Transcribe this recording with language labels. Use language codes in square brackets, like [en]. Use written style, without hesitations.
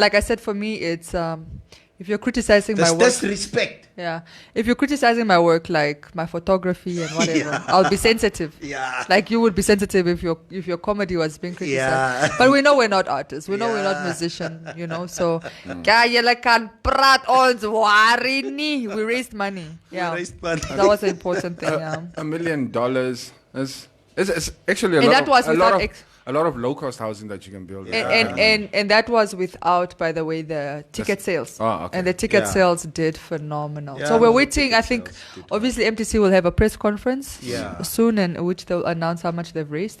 [en] Like I said, for me, it's if you're criticizing my work. That's respect. Yeah. If you're criticizing my work, like my photography and whatever, I'll be sensitive. Yeah. Like you would be sensitive if your comedy was being criticized. Yeah. But we know we're not artists. We know we're not musicians, you know. [af] So, jy kan praat ons worry nie. [en] We raised money. Yeah. We raised money. That was an important thing. Yeah. $1 million is actually a lot of low-cost housing that you can build. And that was without, by the way, the ticket sales. Oh, okay. And the ticket sales did phenomenal. So we're waiting. I think, obviously, MTC will have a press conference soon, in which they'll announce how much they've raised.